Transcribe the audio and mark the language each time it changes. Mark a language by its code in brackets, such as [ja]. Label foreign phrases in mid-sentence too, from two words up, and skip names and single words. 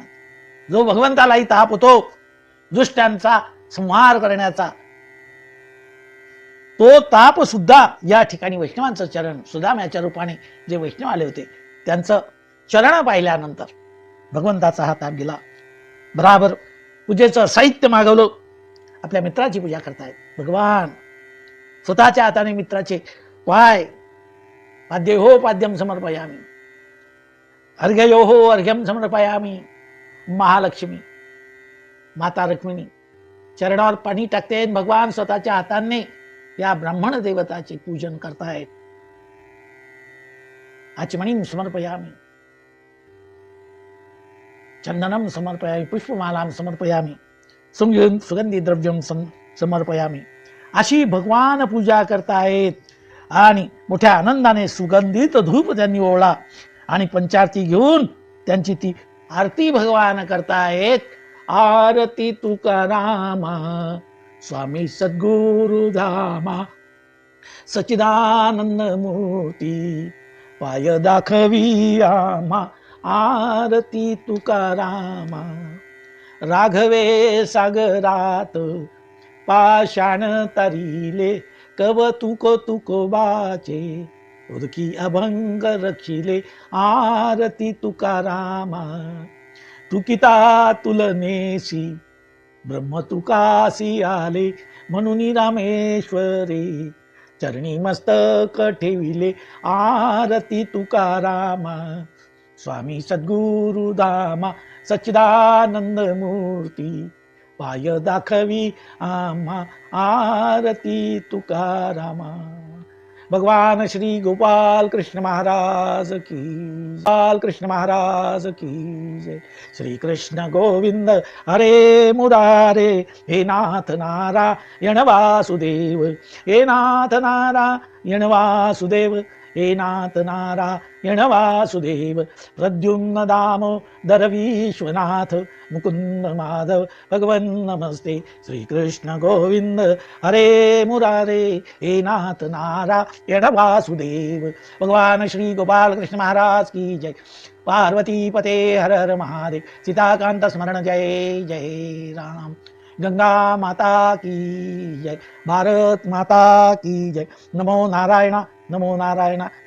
[mr] जो भगवंतालाही ताप होतो दुष्टांचा संहार करण्याचा, तो ताप सुद्धा या ठिकाणी वैष्णवांचं चरण, सुदाम्याच्या रूपाने जे वैष्णव आले होते त्यांचं चरण पाहिल्यानंतर भगवंताचा हा ताप गेला. बराबर पूजेचं साहित्य मागवलं. आपल्या मित्राची पूजा करतायत भगवान. स्वतःच्या हाताने मित्राचे पाय [sa] पाद्ययोः पाद्यं समर्पयामी, अर्घ्ययोः अर्घ्यं समर्पयामी. [mr] महालक्ष्मी माता रुक्मिणी चरणावर पाणी टाकते, भगवान स्वतःच्या हाताने या ब्राह्मण देवताचे पूजन करतायत. [sa] आचमनीं समर्पयामी, चंदनम समर्पयामी, पुष्पमालां समर्पयामी, सुगंधी द्रव्यम समर्पयामी. [mr] अशी भगवान पूजा करतायत आणि मोठ्या आनंदाने सुगंधित धूप त्यांनी ओळला आणि पंचारती घेऊन त्यांची ती आरती भगवान करतायत. आरती तुकारामा स्वामी सद्गुरु धामा, सच्चिदानंद मूर्ती पाय दाखवी आम्हा. आरती तुकारामा राघवे सागरात पाषाण तरिले, कवतुक तुकोबाचे उदकी अभंग रक्षिले. आरती तुकारामा तुकिता तुलनेसी ब्रह्म तुकासी आले, म्हणून रामेश्वरे चरणी मस्तक ठेविले. आरती तुकारामा स्वामी सद्गुरु धामा, सच्चिदानंद मूर्ती पाय दाखवी आम्हा. आरती तुकारामा. [hi] भगवान श्री गोपाल कृष्ण महाराज की, गोपाल कृष्ण महाराज की जय. [sa] श्री कृष्ण गोविंद हरे मुरारे, हे नाथ नारायण वासुदेव, हे नाथ नारायण वासुदेव, हे नाथ नारायण वासुदेव. प्रद्युम्न दामोदर विश्वनाथ मुकुंद माधव भगवन नमस्ते. श्री कृष्ण गोविंद हरे मुरारे, हे नाथ नारायण वासुदेव. [hi] भगवान श्री गोपाल कृष्ण महाराज की जय. पार्वती पते हर हर महादेव. सीताकांत स्मरण जय जय राम. गंगा माता की जय. भारत माता की जय. [sa] नमो नारायण, नमो नारायण.